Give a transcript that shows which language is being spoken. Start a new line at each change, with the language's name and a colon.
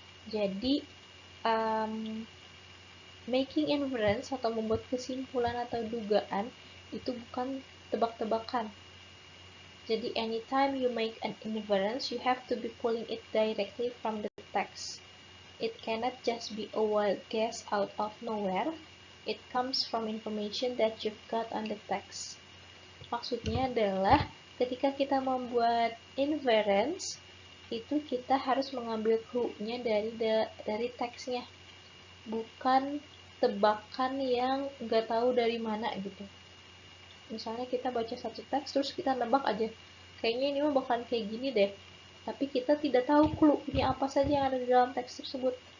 Indonesian: Jadi, making inference atau membuat kesimpulan atau dugaan itu bukan tebak-tebakan. Jadi,
English: anytime you make an inference, you have to be pulling it directly from the text. It cannot just be a wild guess out of nowhere. It comes from information that you've got on the text.
Indonesian: Maksudnya adalah ketika kita membuat inference, itu kita harus mengambil clue-nya dari teksnya, bukan tebakan yang nggak tahu dari mana gitu. Misalnya kita baca satu teks terus kita nebak aja, kayaknya ini mah bakalan kayak gini deh, tapi kita tidak tahu clue-nya apa saja yang ada di dalam teks tersebut.